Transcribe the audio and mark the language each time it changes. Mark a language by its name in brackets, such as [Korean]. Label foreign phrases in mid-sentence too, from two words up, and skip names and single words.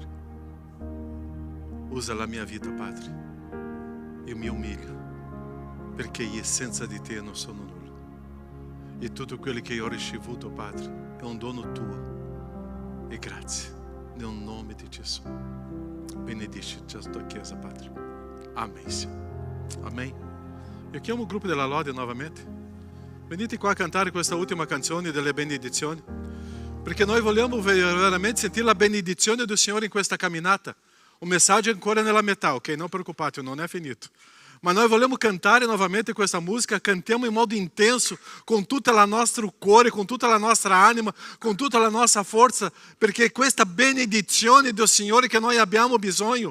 [Italian] Usa la mia vita, Padre. Io mi umilio, perché io senza di te non sono nulla. E tutto quello che io ho ricevuto, Padre, è un dono tuo. E grazie, nel nome di Gesù. Benedici la tua Chiesa, Padre. [Portuguese] Amém, Senhor. Amém. [Italian] Eu chiamo il gruppo della lode novamente. Venite qua a cantare questa ultima canzone delle benedizioni, perché noi vogliamo veramente sentire la benedizione del Signore in questa camminata. Un messaggio ancora nella metà, ok? Non preoccupate, non è finito. Ma noi vogliamo cantare novamente questa musica, cantiamo in modo intenso, con tutto il nostro cuore, con tutta la nostra anima, con tutta la nostra forza, perché questa benedizione del Signore che noi abbiamo bisogno.